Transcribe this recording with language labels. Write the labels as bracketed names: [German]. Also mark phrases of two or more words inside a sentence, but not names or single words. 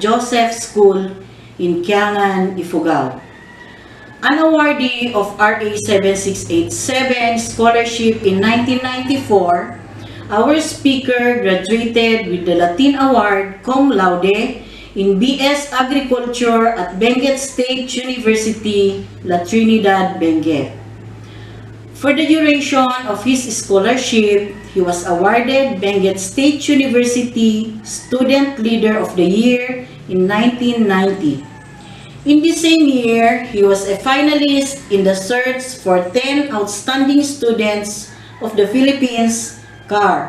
[English] Joseph School in Kiangan, Ifugao. An awardee of RA 7687 scholarship in 1994, our speaker graduated with the Latin Award cum laude in BS Agriculture at Benguet State University, La Trinidad, Benguet. For the duration of his scholarship, he was awarded Benguet State University Student Leader of the Year in 1990. In the same year, he was a finalist in the search for 10 outstanding students of the Philippines, CAR.